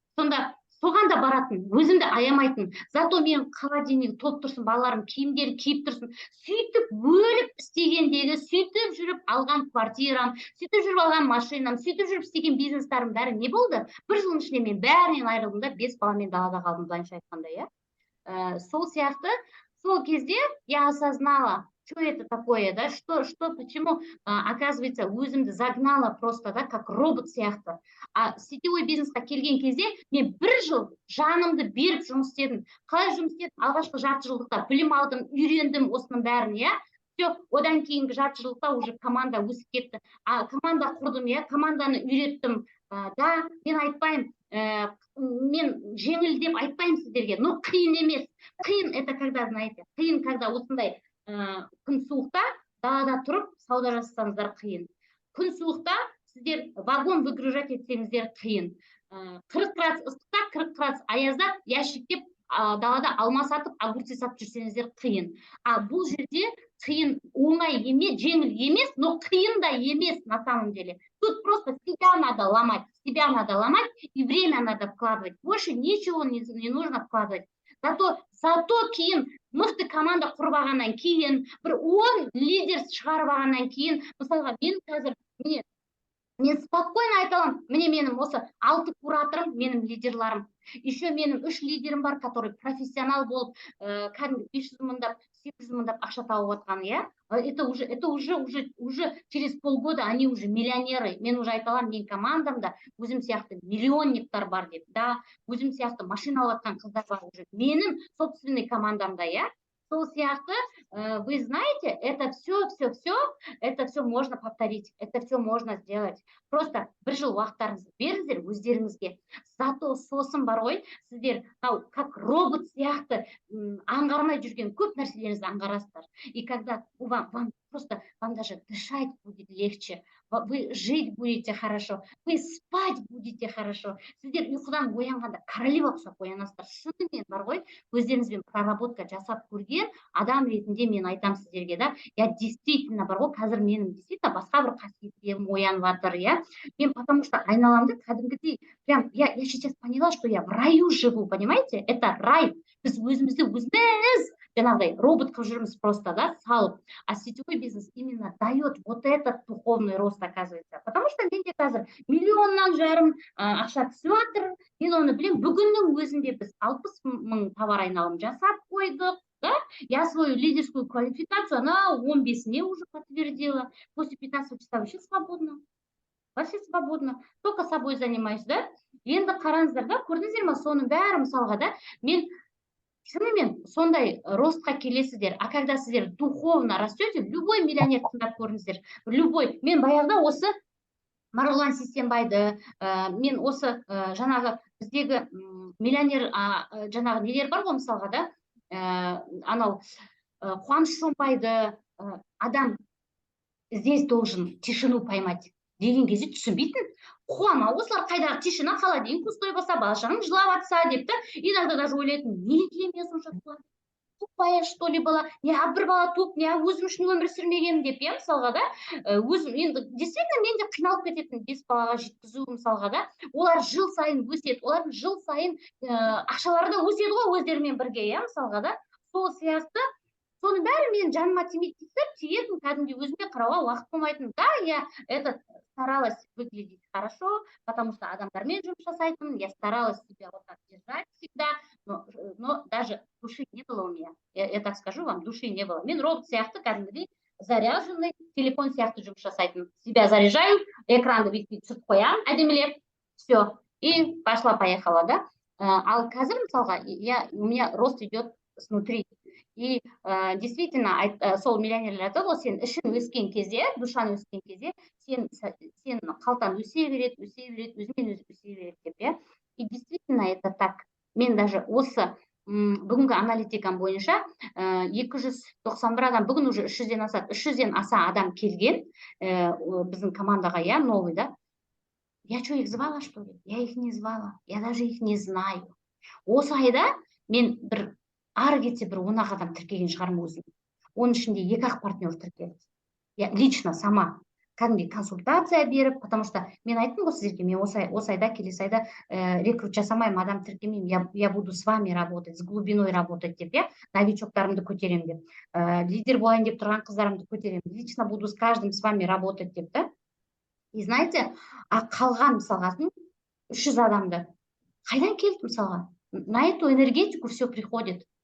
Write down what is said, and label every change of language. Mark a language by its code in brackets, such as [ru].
[kk] Сонда соған да баратын, өзімді аямайтын. Зато мен холодильник толып тұрсын, балаларым киімдері киіп тұрсын. Сөйтіп өліп істегендегі, сөйтіп жүріп алған квартирам, сөйтіп жүріп алған машинам, сөйтіп жүріп істеген бизнестарым бәрі не болды? Bir жылдың ішінде мен бәрінен айырылдым да, 5 баламен далада қалдым, былайша айтқанда, иә. Сол сияқты, сол кезде [ru] я осознала, что это такое, да, почему, оказывается, [kk] өзімді [ru] загнала просто, да, как робот [kk] сияқты. А сетевой бизнесқа келген кезде мен 1 жыл жанымды беріп жұмыс істедім. Қалай жұмыс істедім? Алғашқы жарты жылдықта білім алдым, үйрендім осының бәрін, иә. Все, одан кейінгі жарты жылдықта уже команда өсіп кетті. Команда құрдым, иә, команданы үйреттім. Да, мен айтпаймын, мен жеңіл деп айтпаймын сіздерге, [ru] но [kk] қиын емес. Қиын [ru] это когда, знаете, [kk] қиын [ru] когда [kk] осындай күн суықта далада тұрып сауда жасасаңыздар қиын. Күн суықта сіздер [ru] вагон выгружать [kk] етсеңіздер қиын. 40 градус ыстықта, 40 градус аязда ящиктеп далада алма сатып, огурцы сатып жүрсеңіздер қиын. Бұл жерде қиын, оңай емес, жеңіл емес, но қиын да емес [ru] на самом деле. Тут просто себя надо ломать и время надо вкладывать. Больше ничего не нужно вкладывать. [kk] Зато кейін мықты команда құрып алғаннан кейін, бір 10 лидер шығарып алғаннан кейін, мысалға мен қазір, мен [ru] спокойно [kk] айта аламын, менің осы 6 кураторым, менің лидерларым. Еще менің 3 лидерім бар, [ru] который [kk] профессионал болып, кәдімгі 500 мыңдап, 800 мыңдап ақша тауып отқан, иә. [ru] Это уже через полгода они уже миллионеры. [kk] Мен уже айта аламын, мен командамда өзім сияқты миллионниктар бар деп, да, өзім сияқты машина алатқан қыздар бар уже. Менің собственный командамда, иә. Сол сияқты, [ru] вы знаете, это все можно повторить, это все можно сделать. [kk] Просто 1 жыл уақыттарыңызды беріңіздер өздеріңізге. Зато сосын бар ғой, сіздер [ru] как робот [kk] сияқты аңғармай жүрген көп нәрселеріңізді аңғарасыздар. [ru] И когда вам даже дышать будет легче, вы жить будете хорошо, вы спать будете хорошо. [kk] Сіздер ұйқыдан оянғанда королева ұқсап оянасыздар. Шынымен бар ғой, өздеріңізбен проработка жасап көрген адам ретінде мен айтам сіздерге, да. [ru] Я действительно [kk] бар ғой, қазір менің действительно басқа бір қасиеттерім оянып жатыр, иә. [ru] Мен потому что [kk] айналамды кәдімгідей, [ru] прям я сейчас поняла, что я в раю живу, понимаете? Это рай. [kk] Біз өзімізді өзіміз жаңағыдай робот қылып жүрміз просто, да, салып. [ru] А сетевой бизнес именно дает вот этот духовный рост, оказывается. Потому что [kk] менде қазір 1,5 миллион ақша түсіп жатыр. Мен оны білем, бүгіннің өзінде біз 60 мың товар айналым жасап қойдық, да. [ru] Я свою лидерскую квалификацию, она 15-не уже подтвердила. После 15 часа вообще свободно. Вообще свободно. Только собой занимаюсь, да. [kk] Енді қараңыздар, да, көрдіңіздер ме, соның бәрі мысалға, да, мен шынымен сондай ростқа келесіздер. [ru] А когда сіздер духовно растете, любой миллионер [kk] тыңдап көріңіздер. [ru] Любой. [kk] Мен баяғыда осы Марғұлан Сейсенбайды, мен осы жаңағы біздегі миллионер жаңағы нелер бар ғой мысалға да, анау Қуаныш Шонбайды адам [ru] здесь должен тишину поймать [kk] деген кезде түсінбейтін. Қуама, осылар қайдағы тишина, холодильник пустой болса, бала-шағаң жылап жатса деп та, [ru] иногда даже [kk] ойлайтын, неге мен сонша [ru] тупая что ли была, [kk] не бір бала туып, не өзім үшін өмір сүрмегенмін деп, иә, мысалға да, өзім енді действительно мен де қиналып кететін 5 балаға жеткізу мысалға да, олар жыл сайын өседі, олар жыл сайын ақшалары да өседі ғой өздерімен бірге, иә, мысалға да, сол сияқты соның бәрі мен жаныма тимейтін, тиетін, кәдімгідей өзіме қарауға уақыт болмайтын. [ru] Да, я старалась выглядеть хорошо, потому что [kk] адамдармен жұмыс жасайтын, [ru] я старалась себя вот так держать всегда, но даже души не было у меня. Я так скажу вам, души не было. [kk] Мен робот сияқты кәдімгідей заряженный телефон сияқты жұмыс жасайтын. [ru] Себя заряжаю, [kk] экранды бүйтіп түсіріп қоямын, әдемілеп, [ru] все, и пошла-поехала, да. [kk] Ал қазір мысалға, [ru] у меня рост идет снутри. И действительно, [kk] сол миллионерлер айтады ғой, сен ішін өскен кезде, душан өскен кезде, сен қалтаң өсе береді, өзімен өзі өсе береді деп, иә. [ru] И действительно это так. [kk] Мен даже осы бүгінгі аналитикам бойынша 291 адам, бүгін уже 300-ден асады, 300-ден аса адам келген біздің командаға, иә, новый, да. [ru] Я что, их звала, что ли? Я их не звала, я даже их не знаю. [kk] Осы айда мен бір ары кетсе бір 10 адам тіркеген шығармын өзім. Оның ішінде 2-ақ партнер тіркелді. [ru] Я лично сама [kk] кәдімгідей консультация беріп, [ru] потому что [kk] мен айттым ғой сіздерге, мен осы айда, келесі айда рекрут жасамаймын, адам тіркемеймін, [ru] я буду с вами работать, с глубиной работать [kk] деп, я новичоктарымды көтеремін деп, лидер болайын деп тұрған қыздарымды көтеремін, [ru] лично буду с каждым с вами работать [kk] деп, да. [ru] И знаете, [kk] қалған мысалға 300 адамды қайдан келді мысалға? [ru] На эту энергетику все приходит.